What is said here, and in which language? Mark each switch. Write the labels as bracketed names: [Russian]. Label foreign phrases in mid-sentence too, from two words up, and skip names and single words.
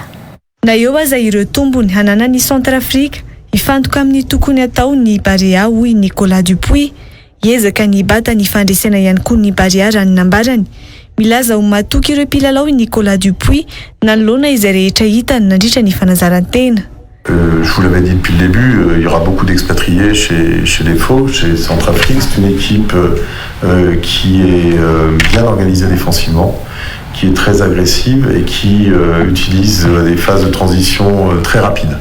[Malagasy] Na eo aza ireo tombony hananan'ny Centrafrika hifantoka amin'ny tokony atao ny Baria hoy Nicolas Dupuis. Hiezaka ny bata ny fandresena ihany koa ny Baria raha ny nambarany. Milaza ho matoky ireo mpilalao Nicolas Dupuis nanolona izay rehetra hitany nandritra ny fanazarantena. [French] Je vous l'avais dit depuis le début, il y aura beaucoup d'expatriés chez les Faux, chez Centrafrique. C'est une équipe qui est bien organisée défensivement, qui est très agressive et qui utilise des phases de transition très rapides.